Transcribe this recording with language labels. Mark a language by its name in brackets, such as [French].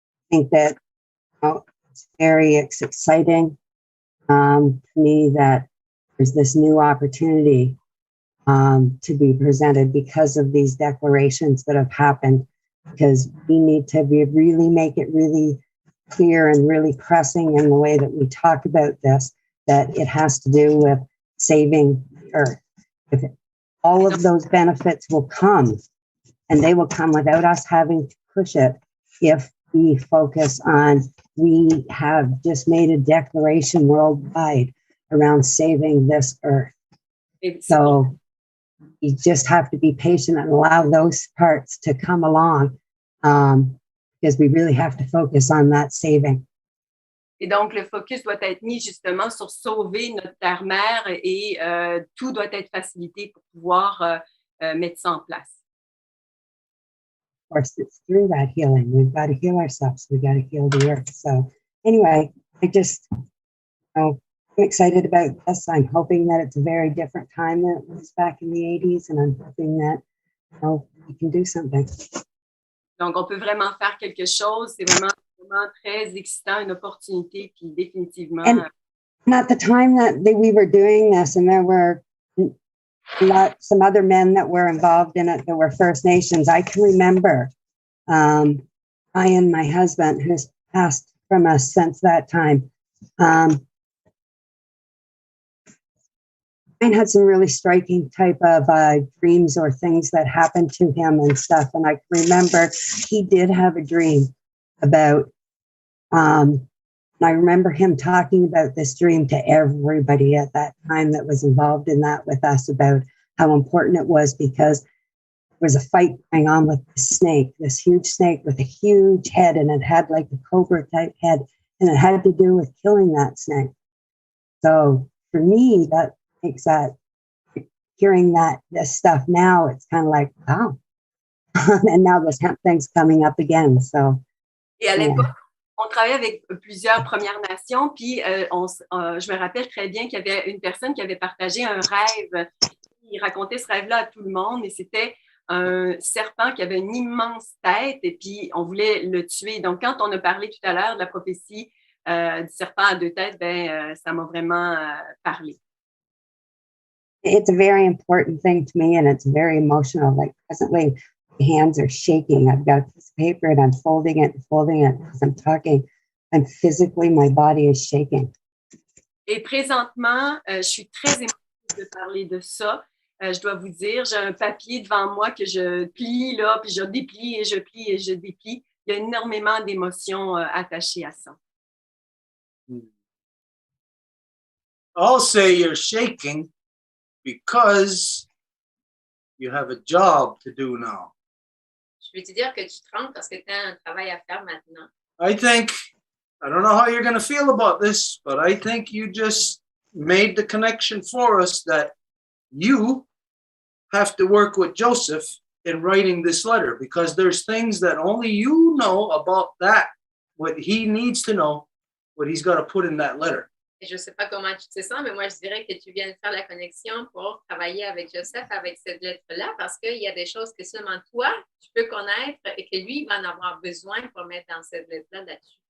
[English] I think that it's exciting to me that there's this new opportunity to be presented because of these declarations that have happened, because we need to really make it really clear and really pressing in the way that we talk about this, that it has to do with saving the earth. If all of those benefits will come, and they will come without us having to push it, if we focus on, we have just made a declaration worldwide around saving this earth. So you just have to be patient and allow those parts to come along, because we really have to focus on that saving. [French] Et donc, le focus doit être mis justement sur sauver notre terre-mère et tout doit être facilité pour pouvoir mettre ça en place. [English] Of course, it's through that healing. We've got to heal ourselves. We've got to heal the earth. So anyway, I'm excited about this. I'm hoping that it's a very different time than it was back in the 80s, and I'm hoping that we can do something. [French] Donc, on peut vraiment faire quelque chose. C'est vraiment très excitant, une opportunité, puis définitivement. [English] And at the time that we were doing this, and there were some other men that were involved in it that were First Nations, I can remember Ryan, my husband, who's passed from us since that time. Ryan had some really striking type of dreams or things that happened to him and stuff. And I remember he did have a dream about, and I remember him talking about this dream to everybody at that time that was involved in that with us, about how important it was, because there was a fight going on with this snake, this huge snake with a huge head, and it had like a cobra type head, and it had to do with killing that snake. So for me, that makes that, hearing this stuff now, it's kind of like, wow. And now this hemp thing's coming up again. So, [French] et à l'époque, on travaillait avec plusieurs Premières Nations, puis je me rappelle très bien qu'il y avait une personne qui avait partagé un rêve. Il racontait ce rêve-là à tout le monde, et c'était un serpent qui avait une immense tête, et puis on voulait le tuer. Donc, quand on a parlé tout à l'heure de la prophétie du serpent à deux têtes, ça m'a vraiment parlé. [English] It's a very important thing to me, and it's very emotional. Like presently, my hands are shaking. I've got a piece of paper and I'm folding it as I'm talking. And physically, my body is shaking. [French] Et présentement, je suis très émotive de parler de ça. Je dois vous dire, j'ai un papier devant moi que je plie là, puis je déplie et je plie et je déplie. Il y a énormément d'émotions attachées à ça. [English] I'll say you're shaking because you have a job to do now. [French] Je veux te dire que tu trembles parce que tu as un travail à faire maintenant. [English] I don't know how you're going to feel about this, but I think you just made the connection for us that you have to work with Joseph in writing this letter, because there's things that only you know about that, what he needs to know, what he's got to put in that letter. [French] Et je ne sais pas comment tu te sens, mais moi, je dirais que tu viens de faire la connexion pour travailler avec Joseph, avec cette lettre-là, parce qu'il y a des choses que seulement toi, tu peux connaître et que lui va en avoir besoin pour mettre dans cette lettre-là là-dessus.